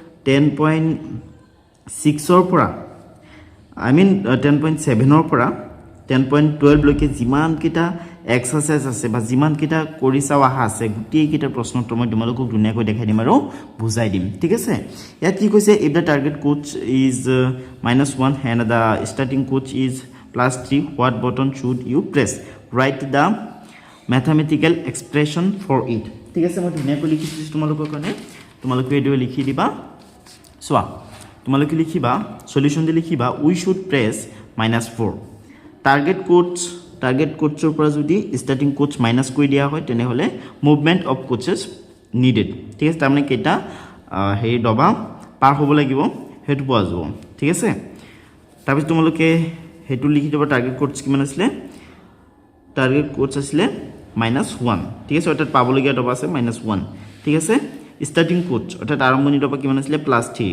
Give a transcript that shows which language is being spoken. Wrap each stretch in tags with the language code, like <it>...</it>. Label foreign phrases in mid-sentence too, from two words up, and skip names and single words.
<as>10.6 ৰ পৰা</as> <en>I mean</en> <as>10.7 ৰ পৰা 10.12 লৈকে যিমান কিটা এক্সাৰসাইজ আছে বা যিমান কিটা কৰি চাও আহা আছে গুটেই কিটা প্ৰশ্ন মই তোমালোকক ধুনীয়াকৈ দেখাই দিম আৰু বুজাই দিম ঠিক আছে ইয়াত কি কৈছে</as> <en>if the target coach is -1 and the starting coach is +3 what button should you press write the mathematical expression for it</en> <as>ঠিক আছে মই ধুনীয়াকৈ লিখিছো তোমালোকৰ কাৰণে তোমালোকে এটো লিখি দিবা চোৱা তোমালোকে লিখিবা সলিউশন দি লিখিবা</as> <en>we should press -4 target coachৰ</en> <as>পৰা যদি</as> <en>starting coach</en> <as>মাইনাস কৰি দিয়া হয় তেনে হলে</as> <en>movement of coaches needed</en> <as>ঠিক আছে তাৰমানে কেটা হেই ডবা পাৰ হ'ব লাগিব হেতু পোৱা যাব ঠিক আছে তাৰপিছত তোমালোকে হেতু লিখি দিব</as> <en>target coach</en> <as>কিমান আছিল</as> <en>target coach</en> <as>আছিল -1 ঠিক আছে অৰ্থাৎ পাবলগীয়া ডবা আছে -1 ঠিক আছে</as> <en>starting coach</en> <as>অৰ্থাৎ আৰম্ভণি ডবা কিমান আছিল +3</as>